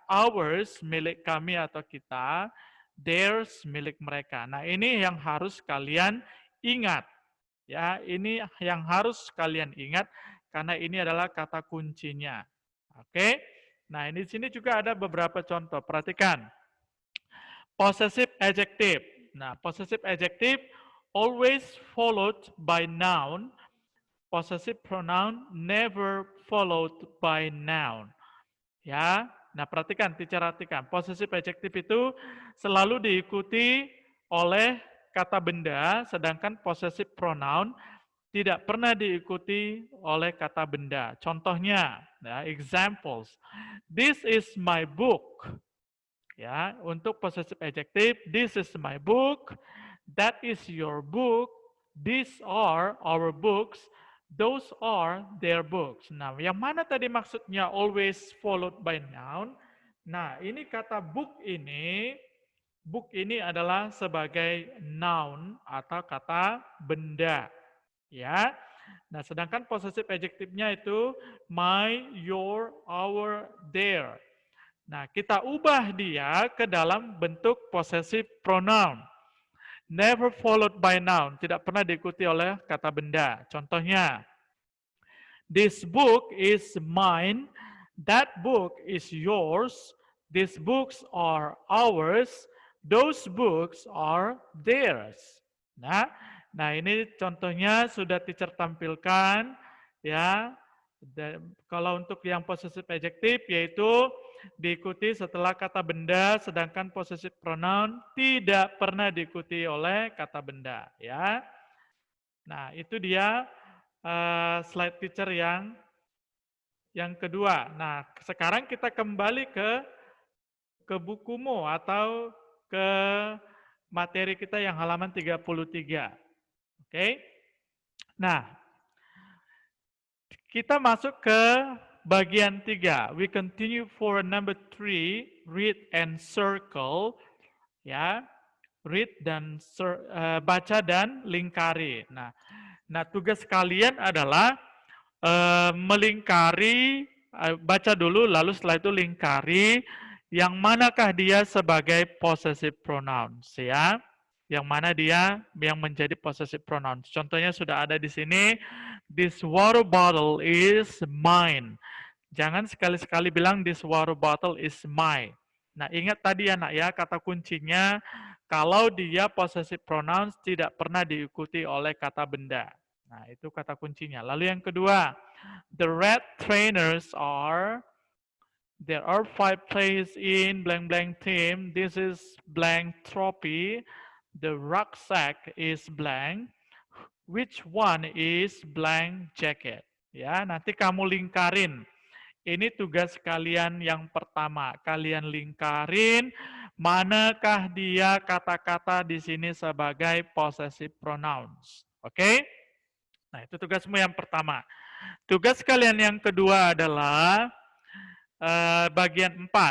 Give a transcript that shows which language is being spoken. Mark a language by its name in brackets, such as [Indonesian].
[Indonesian] Ours, milik kami atau kita. Theirs, milik mereka. Nah, ini yang harus kalian ingat. Ya, ini yang harus kalian ingat karena ini adalah kata kuncinya. Oke. Nah, ini di sini juga ada beberapa contoh. Perhatikan. Possessive adjective. [English] Nah, possessive adjective always followed by noun. Possessive pronoun never followed by noun. [Indonesian] Ya, nah perhatikan, perhatikan. Possessive adjective itu selalu diikuti oleh kata benda, sedangkan possessive pronoun tidak pernah diikuti oleh kata benda. Contohnya, ya, [English] examples. This is my book. [Indonesian] Ya, untuk [English] possessive adjective, this is my book, that is your book, these are our books, those are their books. [Indonesian] Nah, yang mana tadi maksudnya always followed by noun? Nah, ini kata book ini adalah sebagai noun atau kata benda. Ya. Nah, sedangkan possessive adjective-nya itu my, your, our, their. Nah, kita ubah dia ke dalam bentuk possessive pronoun. [English] Never followed by noun, [Indonesian] tidak pernah diikuti oleh kata benda. Contohnya, [English] this book is mine, that book is yours, these books are ours, those books are theirs. [Indonesian] Nah, ini contohnya sudah teacher tampilkan ya. Dan kalau untuk yang possessive adjective yaitu diikuti setelah kata benda, sedangkan possessive pronoun tidak pernah diikuti oleh kata benda ya. Nah, itu dia slide teacher yang kedua. Nah, sekarang kita kembali ke bukumu atau ke materi kita yang halaman 33. Oke. Nah, kita masuk ke bagian 3. [English] We continue for number 3, read and circle. [Indonesian] Ya, read dan baca dan lingkari. Nah, tugas kalian adalah melingkari, baca dulu, lalu setelah itu lingkari yang manakah dia sebagai possessive pronouns ya. Yang mana dia yang menjadi possessive pronouns. Contohnya sudah ada di sini. [English] This water bottle is mine. [Indonesian] Jangan sekali-sekali bilang [English] this water bottle is mine. [Indonesian] Nah, ingat tadi ya nak ya, kata kuncinya kalau dia possessive pronouns tidak pernah diikuti oleh kata benda. Nah, itu kata kuncinya. Lalu yang kedua, [English] the red trainers are, there are 5 players in blank blank team. This is blank trophy. The rucksack is blank. Which one is blank jacket? [Indonesian] Ya, nanti kamu lingkarin. Ini tugas kalian yang pertama. Kalian lingkarin manakah dia kata-kata di sini sebagai possessive pronouns. Oke? Nah, itu tugasmu yang pertama. Tugas kalian yang kedua adalah bagian 4.